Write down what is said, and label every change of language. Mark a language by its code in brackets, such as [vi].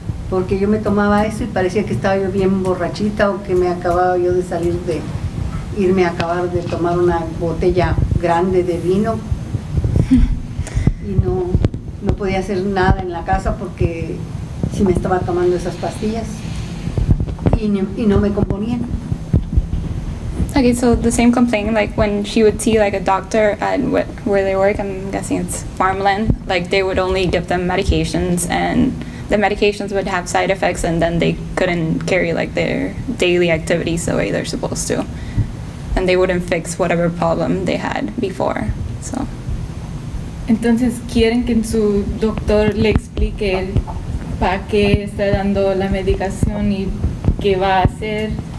[es] Porque yo me tomaba eso y parecía que estaba yo bien borrachita, o que me acababa yo de irme a acabar de tomar una botella grande de vino. Y no podía hacer nada en la casa porque si me estaba tomando esas pastillas y no me componían. [en] Okay, so the same complaint, like when she would see like a doctor at where they work, I'm guessing it's farmland, like they would only give them medications, and the medications would have side effects, and then they couldn't carry like their daily activities the way they're supposed to, and they wouldn't fix whatever problem they had before. So. [es] Entonces quieren que su doctor le explique para qué está dando la medicación y qué va a hacer.